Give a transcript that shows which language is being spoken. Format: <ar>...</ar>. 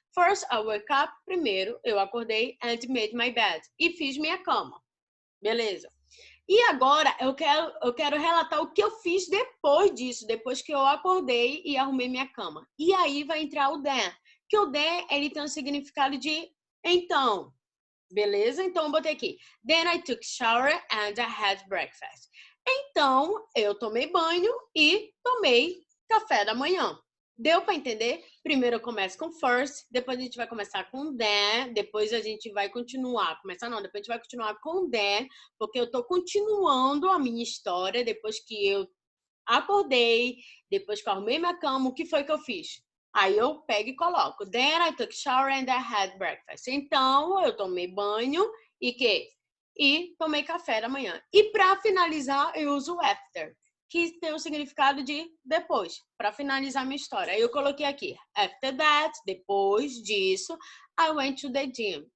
<en>First, I woke up.</en> <pt>Primeiro, eu acordei</pt> <en>and made my bed.</en> <pt>E fiz minha cama. Beleza. E agora eu quero relatar o que eu fiz depois disso, depois que eu acordei e arrumei minha cama. E aí vai entrar o then. Que o then, ele tem um significado de então. Beleza? Então eu botei aqui.</pt> <en>Then I took shower and I had breakfast.</en> <pt>Então eu tomei banho e tomei café da manhã. Deu para entender? Primeiro eu começo com first, depois a gente vai começar com then, depois a gente vai continuar. Começar não, depois a gente vai continuar com then, porque eu estou continuando a minha história depois que eu acordei, depois que eu arrumei minha cama, o que foi que eu fiz? Aí eu pego e coloco.</pt> <en>Then I took shower and I had breakfast.</en> <pt>Então, eu tomei banho e tomei café da manhã. E para finalizar, eu uso after, que tem o significado de depois, para finalizar minha história. Aí eu coloquei aqui,</pt> <en>after that,</en> <pt>depois disso,</pt> <en>I went to the gym.</en>